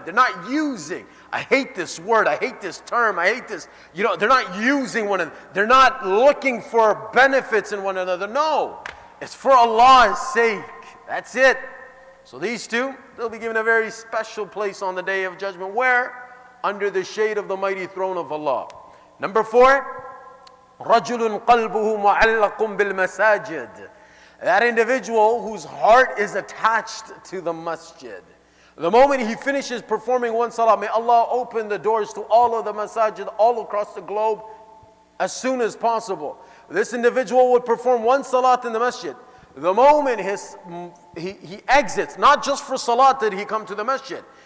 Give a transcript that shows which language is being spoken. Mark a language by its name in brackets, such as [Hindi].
[English] They're not using. I hate this word. I hate this term. I hate this. They're not using one another. They're not looking for benefits in one another. No, it's for Allah's sake. That's it. So these 2, they'll be given a very special place on the day of judgment. Where? Under the shade of the mighty throne of Allah. Number 4, [Arabic] رَجُلٌ قَلْبُهُ مُعَلَّقٌ بِالْمَسَاجِدِ. [English] That individual whose heart is attached to the masjid. The moment he finishes performing one salah, may Allah open the doors to all of the masajid all across the globe as soon as possible. This individual would perform one salat in the masjid. The moment he exits, not just for salat did he come to the masjid.